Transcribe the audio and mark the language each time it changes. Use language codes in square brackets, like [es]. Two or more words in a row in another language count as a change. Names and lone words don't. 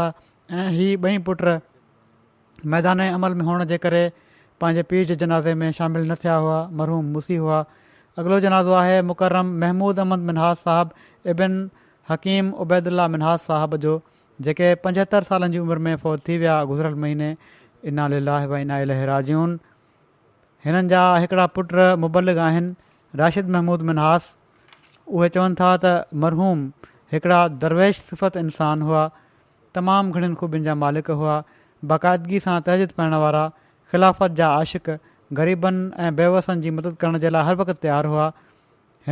[sd] ऐं ही 2 पुट मैदान अमल में हुअण जे करे पंहिंजे पीउ जे जनाज़े में शामिलु न थिया हुआ, मरहूम मूसी हुआ। अॻिलो जनाज़ो आहे मुकर्रम महमूद अहमद मिनहाज साहब इब्न हकीम उबैदुल्ला मिनहाज साहब जो, जेके 75 सालनि जी उमिरि में फ़ौत थी विया गुज़िरियल महीने। [ar] إنا لله وإنا إليه راجعون. [sd] हिननि जा हिकिड़ा पुट मुबलिग आहिनि, राशिद महमूद मिनहास। उहे चवनि था त मरहूम हिकिड़ा दरवेश सिफ़त इंसान हुआ, तमामु घणियुनि ख़ूबियुनि जा मालिक हुआ, बाक़ाइदगी सां तहजुद पाइण वारा, ख़िलाफ़त जा आशिक़, ग़रीबनि ऐं बेवसनि जी मदद करण जे लाइ हर वक़्तु तयारु हुआ।